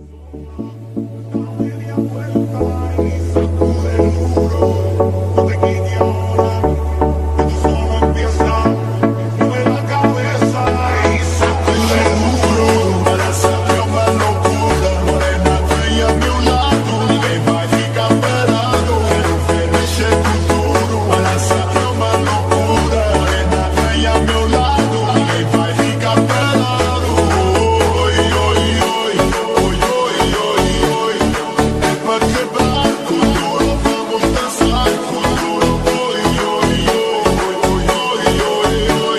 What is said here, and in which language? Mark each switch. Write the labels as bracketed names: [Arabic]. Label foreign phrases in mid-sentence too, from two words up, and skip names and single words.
[Spanish] Media vuelta y sacude duro. No te quites ahora, que tú solo empiezas. Mueve la cabeza y sacude duro. Para saber más locura, morena bella a mi lado. [Portuguese] Ninguém vai ficar parado. Quero ver mexer com tudo. [Spanish] Para saber más locura, morena bella a meu lado. [Portuguese] Ninguém vai ficar parado. Oi, oi, oi, oi, oi, oi, oi. É pra quebrar com duro, vamos dançar com duro. Oi, oi, oi, oi, oi, oi.